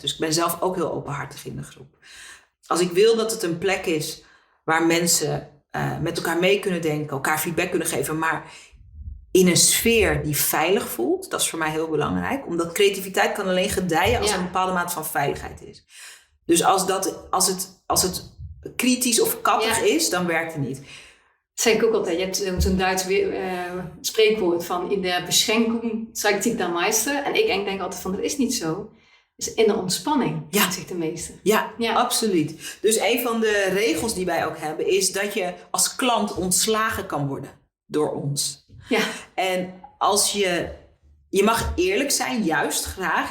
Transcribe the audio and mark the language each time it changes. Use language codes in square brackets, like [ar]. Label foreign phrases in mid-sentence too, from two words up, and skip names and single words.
[nl] Dus ik ben zelf ook heel openhartig in de groep. Als ik wil dat het een plek is waar mensen met elkaar mee kunnen denken, elkaar feedback kunnen geven, maar in een sfeer die veilig voelt, dat is voor mij heel belangrijk. Omdat creativiteit kan alleen gedijen als er een bepaalde mate van veiligheid is. Dus als het kritisch of kattig is, dan werkt het niet. Dat zeg ik ook altijd. Je hebt zo'n Duits spreekwoord van [de] in der Beschränkung zeigt sich der Meister. [nl] En ik denk altijd van, dat is niet zo. Dus in de ontspanning zeigt zich de meester. Ja, absoluut. Dus een van de regels die wij ook hebben is dat je als klant ontslagen kan worden door ons. Ja. En als je mag eerlijk zijn, juist graag.